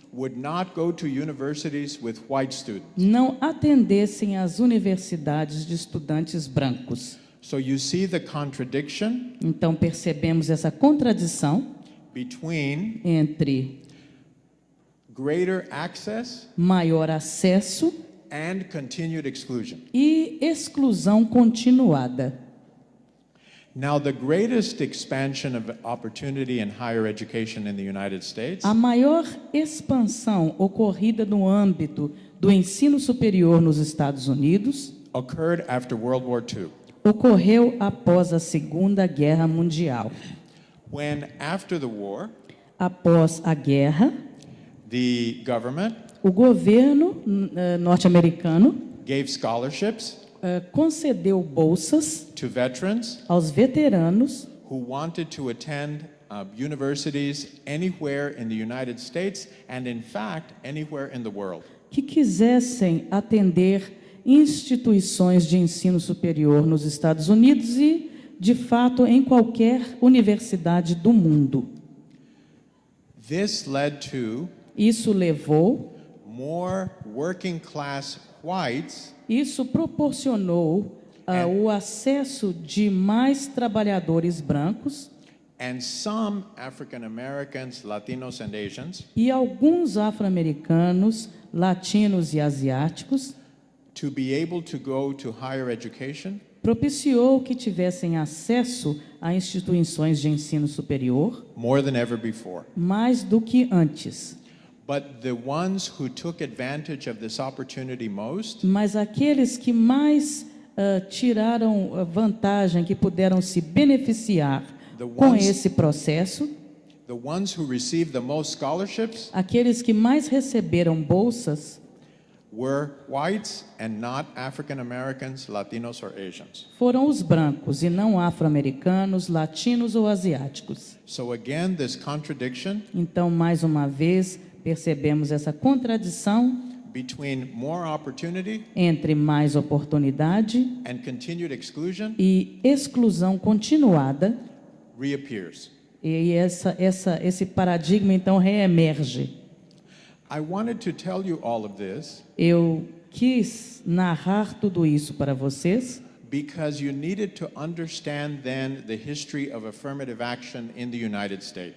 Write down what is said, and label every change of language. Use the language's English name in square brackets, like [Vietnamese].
[English] would not go to universities with white students. [Portuguese] não atendessem às universidades de estudantes brancos. [English] So you see the contradiction [Portuguese] Então percebemos essa contradição [English] between [Portuguese] entre [English] greater access [Portuguese] maior acesso [English] and continued exclusion. [Portuguese] e exclusão continuada. [English] Now, the greatest expansion of opportunity in higher education in the United States [Portuguese] A maior expansão ocorrida no âmbito do ensino superior nos Estados Unidos [English] occurred after World War II, [Portuguese] ocorreu após a Segunda Guerra Mundial. [English] when, after the war, [Portuguese] Após a guerra, [English] the government [Portuguese] o governo norte-americano [English] gave scholarships [Portuguese] concedeu bolsas [English] to veterans [Portuguese] aos veteranos [English] who wanted to attend universities anywhere in the United States and, in fact, anywhere in the world. [Portuguese] que quisessem atender instituições de ensino superior nos Estados Unidos e, de fato, em qualquer universidade do mundo. [English] This led to [Portuguese] Isso levou, [English] more working class whites [Portuguese] isso proporcionou o acesso de mais trabalhadores brancos [English] and some African Americans, Latinos, and Asians [Portuguese] e alguns afro-americanos, latinos e asiáticos, [English] to be able to go to higher education [Portuguese] propiciou que tivessem acesso a instituições de ensino superior [English] more than ever before. [Portuguese] mais do que antes. [English] But the ones who took advantage of this opportunity most [Portuguese] Mas aqueles que mais tiraram vantagem, que puderam se beneficiar com esse processo, [English] the ones who received the most scholarships [Portuguese] aqueles que mais receberam bolsas [English] were whites and not African Americans, Latinos, or Asians. [Portuguese] foram os brancos e não afro-americanos, latinos ou asiáticos. [English] So again, this contradiction [Portuguese] Então, mais uma vez, percebemos essa contradição [English] between more opportunity [Portuguese] entre mais oportunidade [English] and continued exclusion [Portuguese] e exclusão continuada, [English] reappears. [Portuguese] e esse paradigma então reemerge. [English] I wanted to tell you all of this [Portuguese] Eu quis narrar tudo isso para vocês, [English] because you needed to understand then the history of affirmative action in the United States.